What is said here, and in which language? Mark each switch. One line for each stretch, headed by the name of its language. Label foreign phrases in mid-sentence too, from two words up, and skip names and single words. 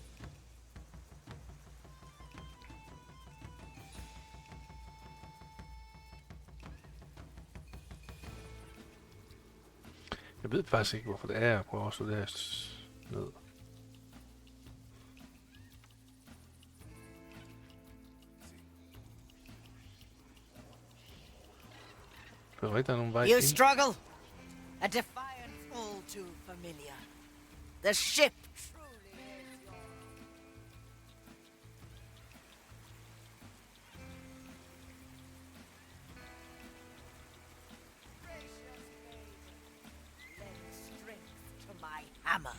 Danish: Jeg ved faktisk ikke, hvorfor det er, jeg prøver at slå det her ned. Det er rigtigt, der er nogle vej
English: You
Danish: ind.
English: struggle. A defiance all too familiar. The ship truly is yours. Gracious maiden, lend strength to my hammer.